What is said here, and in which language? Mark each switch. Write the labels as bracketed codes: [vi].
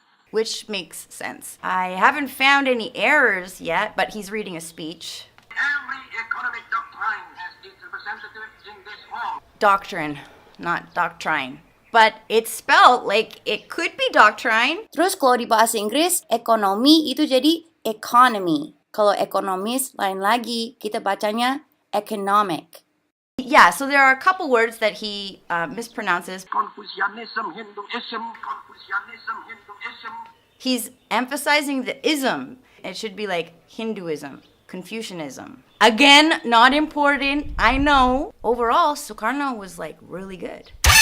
[en] Which makes sense. I haven't found any errors yet, but he's reading a speech. Every economic doctrine has its representative in this hall. Doctrine, not doctrine. But it's spelled like it could be doctrine. [id] Terus kalau di bahasa Inggris, ekonomi itu jadi economy. Kalau ekonomis, lain lagi, kita bacanya economic. [en] Yeah, so there are a couple words that he mispronounces. Confucianism, Hinduism, Confucianism, Hinduism. He's emphasizing the ism. It should be like Hinduism, Confucianism. Again, not important, I know. Overall, Soekarno was like really good.